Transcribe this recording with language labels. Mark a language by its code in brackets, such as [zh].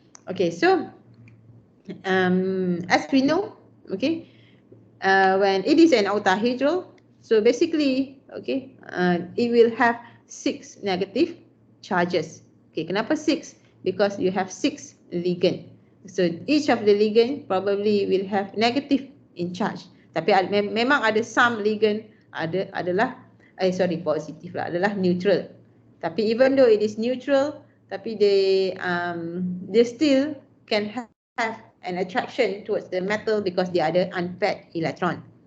[en] Okay, so as we know, okay, when it is an octahedral, so basically, okay, it will have 6 negative charges. Okay, [ms] kenapa 6? [en] Because you have 6 ligand. So each of the ligand probably will have negative in charge. [ms] Tapi memang ada [en] some [ms] ligand positif lah, adalah neutral. [en] Tapi even though it is neutral, tapi they still can have an attraction towards the metal because [ms] dia ada [en] unpaired electron.